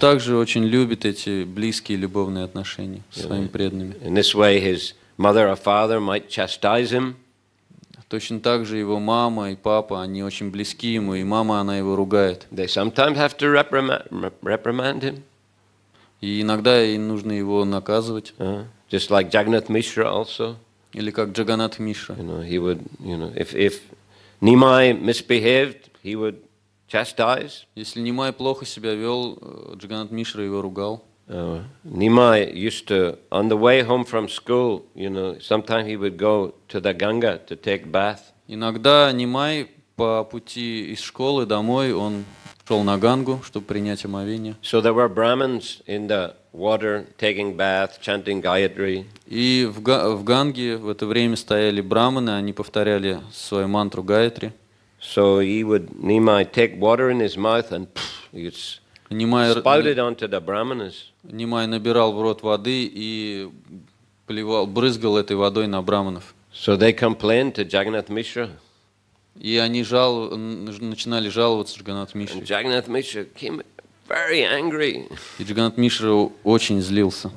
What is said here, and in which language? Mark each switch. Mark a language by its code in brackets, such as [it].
[ru] также очень любит эти близкие любовные отношения со своими преданными. [en] In this way, his mother or father might chastise him. [ru] Точно так же его мама и папа, они очень близки ему, и мама, она его ругает. [en] They sometimes have to reprimand him. [ru] И иногда им нужно его наказывать. [en] Just like Jagannath Mishra also. [ru] Или как Джаганнат Мишра. [en] He would, if Nimai misbehaved, he would chastise. [ru] Если Нимай плохо себя вел, Джаганнат Мишра его ругал. [en] Nimai used to, on the way home from school, sometimes he would go to the Ganga to take bath. [ru] Иногда Нимай по пути из школы домой, он шел на Гангу, чтобы принять омовение. [en] So there were Brahmins in the water taking bath, chanting Gayatri. [ru] И в Ганге в это время стояли браманы, они повторяли свою мантру Гаятри. [en] So Nimai take water in his mouth and he spouted onto the Brahmanas. [ru] Нимай набирал в рот воды и брызгал этой водой на браманов. [en] So they complained to Jagannath Mishra. [ru] И они начинали жаловаться Джаганнат Мишре. [en] And Jagannath Mishra came very angry. [ru] И Джаганнат Мишра очень злился.